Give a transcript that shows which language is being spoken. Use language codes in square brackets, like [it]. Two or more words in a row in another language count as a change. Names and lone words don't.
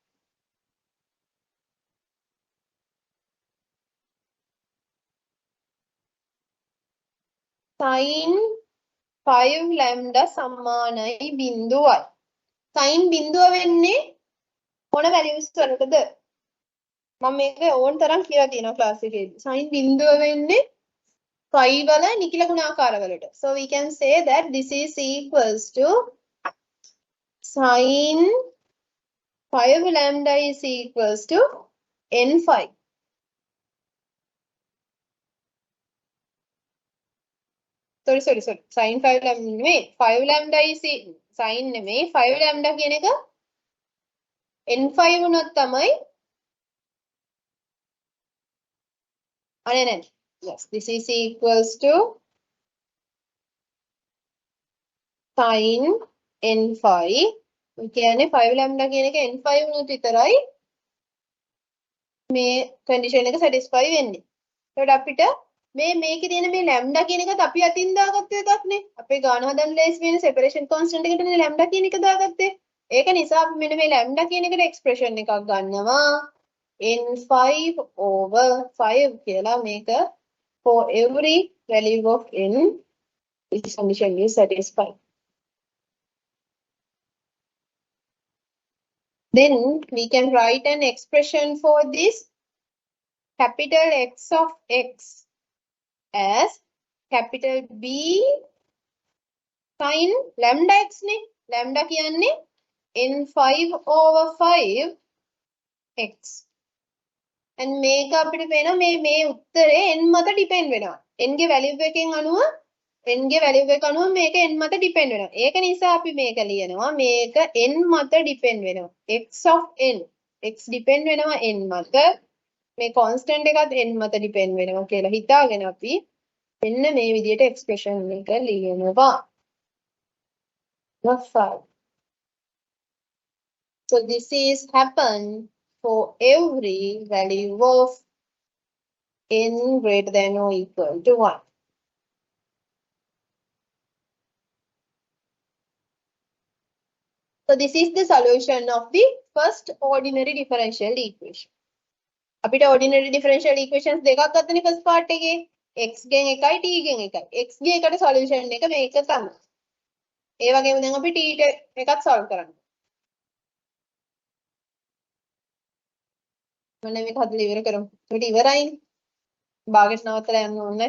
[en] sin 5 lambda [si] සමානයි බිඳුවයි. sin බිඳුව වෙන්නේ මොන values වලටද? මම මේක ඕන තරම් කියලා තියෙනවා ක්ලාස් එකේදී. sin බිඳුව වෙන්නේ 5 වල නිකිල ගුණාකාර වලට. [en] So we can say that this is equals to sin 5 lambda is equals to n5. Sorry. sin 5 lambda [si] නෙමෙයි [en] 5 lambda is sin [si] නෙමෙයි [en] 5 lambda [si] කියන එක n5 වුණොත් තමයි අනේ [en] yes this is equals to sin n5 [si] කියන්නේ [en] 5 lambda [si] කියන එක n5 වුණොත් විතරයි මේ condition එක satisfy වෙන්නේ. ඒකට අපිට මේකේ තියෙන මේ lambda කියන එකත් අපි අතින් දාගත්ත එකක් නේ. අපේ ගාන හදන්න ලේසි වෙන [en] separation constant [si] එකටනේ lambda කියන එක දාගත්තේ. ඒක නිසා අපි මෙන්න මේ lambda කියන එකට expression එකක් ගන්නවා. [en] n5 over 5 [si] කියලා මේක [en] for every value of n this condition is satisfied. Then we can write an expression for this capital X of X as capital B sin lambda X [si] ने lambda කියන්නේ [en] n5 over 5 X and [si] මේක අපිට පේනවා මේ උත්තරේ n මත depend වෙනවා n ගේ value එකෙන් අනුව n ගේ value එක අනුව මේක n මත depend වෙනවා. ඒක නිසා අපි මේක ලියනවා මේක n මත depend වෙනවා. [en] x of n x depend [si] වෙනවා n මත. මේ constant එකත් n මත depend වෙනවා කියලා හිතාගෙන අපි මෙන්න මේ විදිහට expression එක ලියනවා. [en] Number 5. So this is happen for every value of n greater than or equal to 1. So this is the solution of the first ordinary differential equation. [si] අපිට [en] ordinary differential equations [si] දෙකක් ගත්තනේ [en] first part [si] එකේ x ගෙන් එකයි t ගෙන් එකයි. x ගේ එකට solution එක මේක තමයි. ඒ වගේම දැන් අපි t එකත් solve කරන්න. මොන මේක හදලා ඉවර කරමු. ඒකට ඉවරයිනේ. භාගෙට නවත්තලා යන්න ඕනේ.